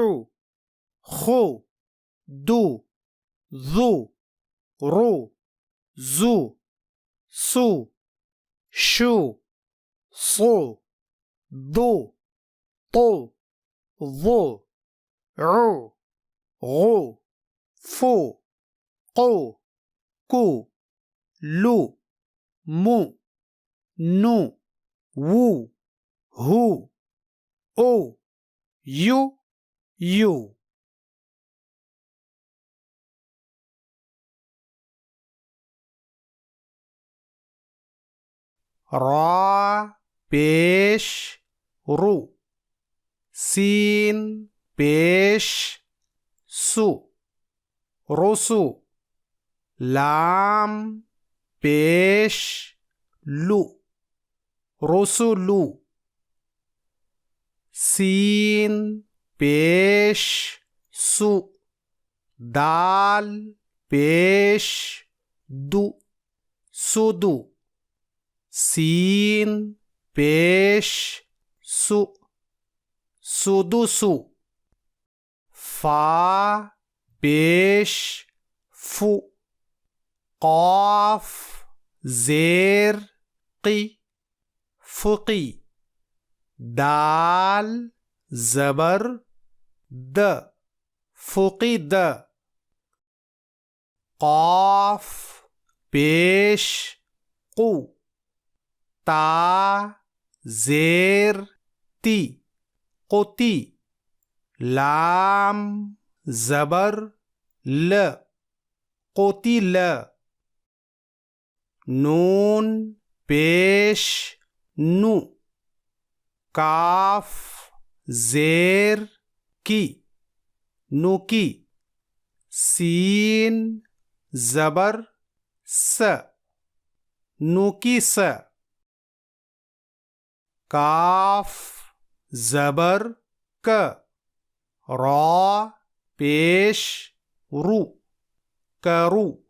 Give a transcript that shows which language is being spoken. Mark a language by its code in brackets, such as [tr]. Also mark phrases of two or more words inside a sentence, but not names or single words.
[ur] خو، دو، جو، رو، جو، سو, شو، سو، دو، تو، وو، رو, گو، فو، کو، کو، لو، مو, نو، وو، ہو، او, یو، یو. را پیش رو، سین پیش سو، رسو, لام پیش لو، رسولو، سین پیش سو، دال پیش دو، سدو, سین پیش سو، سدسو، فا پیش فو, قاف زیر قی، فقی, دال زبر د، فقید، قاف پیش قو، تا زیر تی, قتی، لام زبر ل، قتل، نون پیش نو, کاف زیر کی، نکی, سین زبر س، نکس, کاف زبر ک، را پیش رو، کرو,